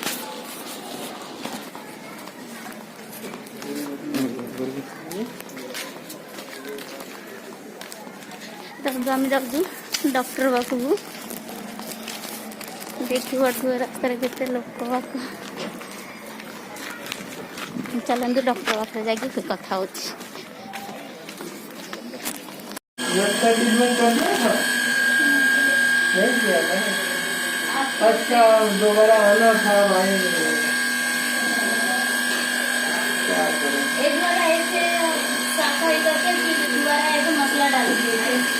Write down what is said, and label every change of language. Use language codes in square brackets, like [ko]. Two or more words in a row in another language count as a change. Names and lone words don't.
[or] ତାପରେ ଆମେ ଯାଉଛୁ ଡକ୍ଟର ପାଖକୁ। ଦେଖିପାରୁଥିବେ ରାସ୍ତାରେ କେତେ ଲୋକ ବାକ। ଚାଲନ୍ତୁ ଡକ୍ଟର ପାଖରେ ଯାଇକି କଥା ହେଉଛି। [hi] अच्छा दोबारा आना था भाई क्या करें एक बार ऐसे सफाई करके फिर दोबारा ऐसे मसला डाल दिए थे।